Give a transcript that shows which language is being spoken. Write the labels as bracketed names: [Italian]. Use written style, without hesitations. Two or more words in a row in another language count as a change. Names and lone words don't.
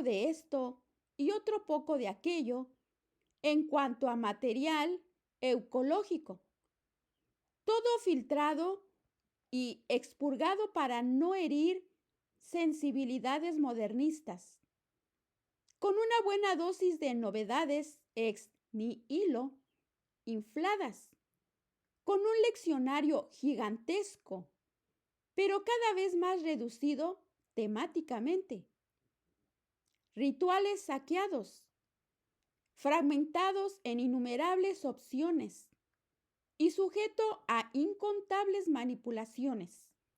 [Spanish] de esto y otro poco de aquello en cuanto a material ecológico, todo filtrado y expurgado para no herir sensibilidades modernistas, con una buena dosis de novedades [Latin] ex nihilo [Spanish] infladas, con un leccionario gigantesco, pero cada vez más reducido temáticamente, rituales saqueados, fragmentados en innumerables opciones y sujeto a incontables manipulaciones.